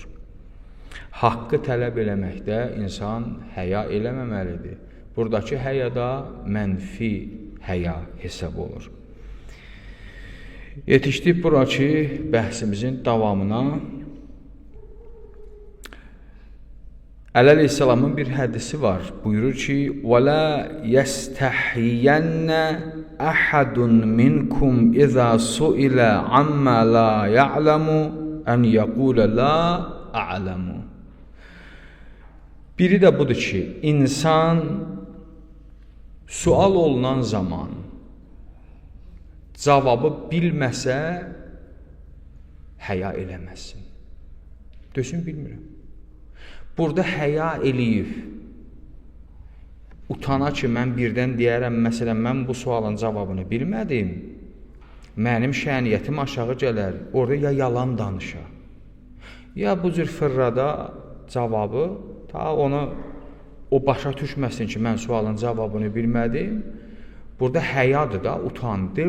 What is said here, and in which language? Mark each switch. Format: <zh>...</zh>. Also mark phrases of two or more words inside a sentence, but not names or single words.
<az>Haqqı tələb eləməkdə insan həya eləməməlidir. Buradakı həya da mənfi həya hesab olur. Yetişdik buradakı bəhsimizin davamına. Əli əleyhissalamın bir hədisi var. Buyurur ki,</az> <ar>وَلَا يَسْتَحْيَنَّ أَحَدٌ مِنْكُمْ إِذَا سُئِلَ عَمَّا لَا يَعْلَمُ أَنْ يَقُولَ لَا أَعْلَمُ.</ar> <az>Biri də budur ki, insan sual olunan zaman cavabı bilməsə, həya eləməsin. Dösün, bilmirəm. Burada həya eləyib, utana ki, mən birdən deyərəm, məsələn, mən bu sualın cavabını bilmədim, mənim şəniyyətim aşağı gələr, orada ya yalan danışa, ya bu cür fırrada cavabı, ta onu o başa düşməsin ki, mən sualın cavabını bilmədim, burada həyadır da, utandır.</az>